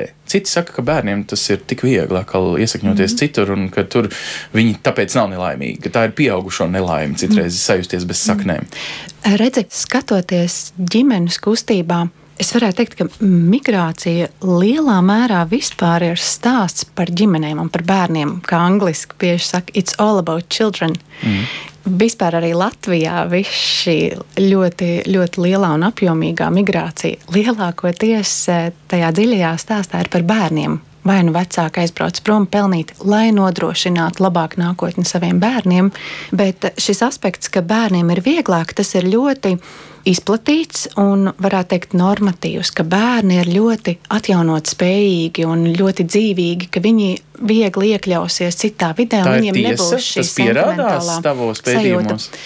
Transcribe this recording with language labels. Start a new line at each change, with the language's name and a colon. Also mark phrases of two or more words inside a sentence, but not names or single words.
Latvian: Citi saka, ka bērniem tas ir tik viegli, atkal iesakņoties citur, un ka tur viņi tāpēc nav nelaimīgi, ka tā ir pieaugušo nelaime citreiz sajusties bez saknēm. Redzi, skatoties ģimenes kustībā, es varētu teikt, ka migrācija lielā mērā vispār ir stāsts par ģimenēm un par bērniem, kā angliski bieži saka,
English: it's all about children.
Latvian: Vispār arī Latvijā viss šī ļoti, ļoti lielā un apjomīgā migrācija lielākoties tajā dziļajā stāstā ir par bērniem. Vai nu vecāki aizbrauc prom pelnīt, lai nodrošinātu labāku nākotni saviem bērniem, bet šis aspekts, ka bērniem ir vieglāk, tas ir ļoti izplatīts un, varētu teikt, normatīvs, ka bērni ir ļoti atjaunot spējīgi un ļoti dzīvīgi, ka viņi viegli iekļausies citā vidē un viņiem nebūs šī sentimentālā sajūta.